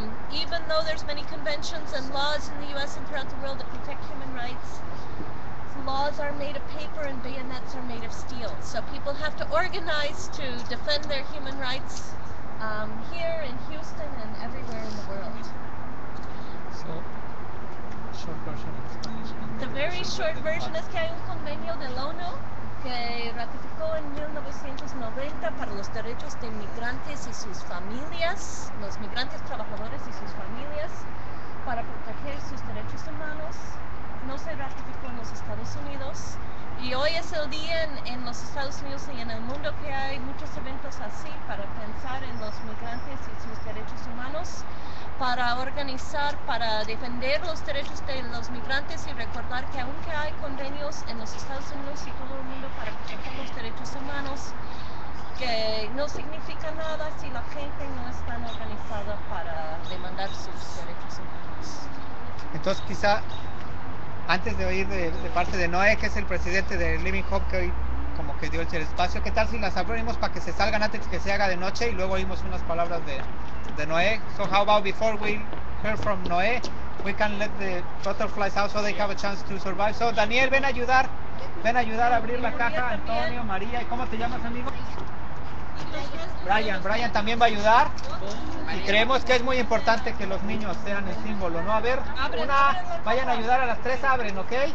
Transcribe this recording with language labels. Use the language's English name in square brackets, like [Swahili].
[English] Even though there's many conventions and laws in the U.S. and throughout the world that protect human rights, laws are made of paper and bayonets are made of steel. So people have to organize to defend their human rights here in Houston and everywhere in the world. So, short version in Spanish. The very short version [Spanish] es que hay un convenio de la ONU que ratificó en 1990 para los derechos de inmigrantes y sus familias, los migrantes trabajadores y sus familias, para proteger sus derechos humanos. No se ratificó en los Estados Unidos, y hoy es el día en los Estados Unidos y en el mundo que hay muchos eventos así para pensar en los migrantes y sus derechos humanos, para organizar, para defender los derechos de los migrantes, y recordar que aunque hay convenios en los Estados Unidos y todo el mundo para proteger los derechos humanos, que no significa nada si la gente no está organizada para demandar sus derechos humanos. Entonces, quizá antes de oír de parte de Noé, que es el presidente de Living Hope, que hoy como que dio el espacio, ¿qué tal si las abrimos para que se salgan antes que se haga de noche, y luego oímos unas palabras de Noé? [English] So how about before we hear from Noé, we can let the butterflies out so they have a chance to survive. [Spanish] So Daniel, ven a ayudar a abrir la caja. Antonio, María, ¿y cómo te llamas, amigo? Brian también va a ayudar, y creemos que es muy importante que los niños sean el símbolo, ¿no? A ver, vayan a ayudar a las tres, abren, ¿ok?